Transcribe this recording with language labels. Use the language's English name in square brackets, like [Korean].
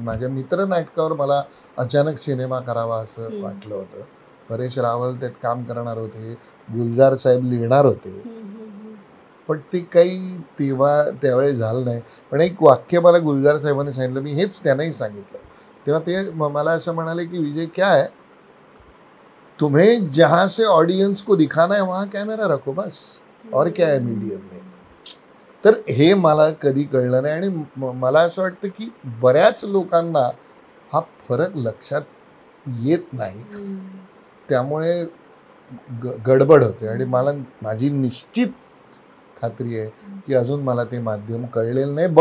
[Marathi] माझ्या मित्र नाटकावर मला अचानक सिनेमा करावा असं वाटलं होतं. परेश रावल त्यात काम करणार होते, गुलजार साहेब लिहिणार होते, पण ते काही त्यावेळी झालं नाही. पण एक वाक्य मला गुलजार साहेबांनी सांगितलं, मी हेच त्यांनाही सांगितलं. तेव्हा ते मला असं म्हणाले की [Hindi] विजय क्या है, तुम्हें जहां से ऑडियन्स को दिखाना है वहां कॅमेरा रखो बस, और क्या है मीडियम में. [Marathi] तर हे मला कधी कळलं नाही. आणि मला असं वाटतं की बऱ्याच लोकांना हा फरक लक्षात येत नाही, त्यामुळे गडबड होते. आणि माझी निश्चित खात्री आहे की अजून मला ते माध्यम कळलेलं नाही.